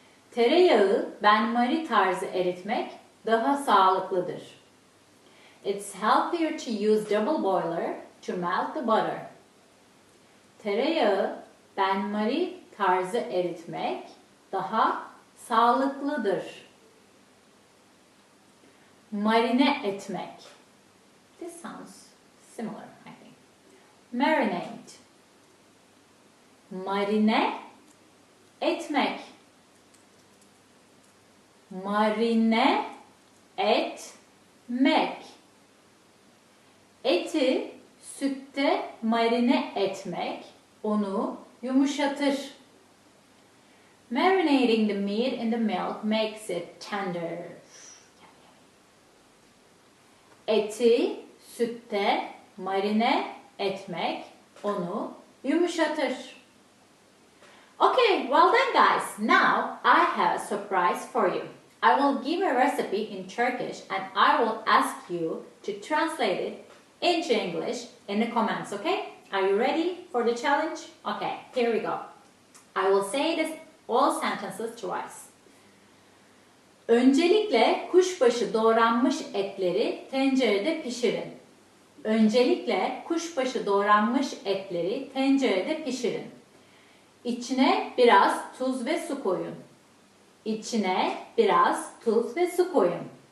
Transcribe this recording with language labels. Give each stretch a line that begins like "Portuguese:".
Turkish: Tereyağı benmari tarzı eritmek daha sağlıklıdır.
English: It's healthier to use double boiler to melt the butter.
Turkish: Tereyağı benmari tarzı eritmek daha sağlıklıdır. Marine etmek.
English: This sounds similar, I think.
Turkish: Marinate. Marine etmek. Marine etmek. Eti sütte marine etmek onu yumuşatır.
English: Marinating the meat in the milk makes it tender.
Turkish: Eti sütte marine etmek onu yumuşatır.
English: Okay, well done guys. Now I have a surprise for you. I will give a recipe in Turkish and I will ask you to translate it into English in the comments, okay? Are you ready for the challenge? Okay, here we go. I will say this all sentences twice.
Turkish: Öncelikle kuşbaşı doğranmış etleri tencerede pişirin. Öncelikle kuşbaşı doğranmış etleri tencerede pişirin. İçine biraz tuz ve su koyun. İçine biraz tuz ve su koyun.